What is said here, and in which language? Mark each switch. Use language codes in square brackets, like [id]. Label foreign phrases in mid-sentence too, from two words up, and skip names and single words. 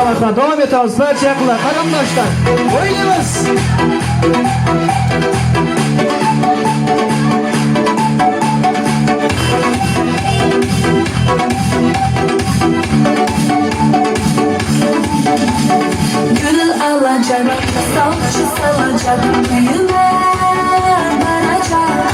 [tr] Sağlıkla devam etamiz. [uz] Barcha yaqinlar, qarindoshlar. O'ynaymiz. [tr] Gül alacak, salçı salacak, düğüme varacak.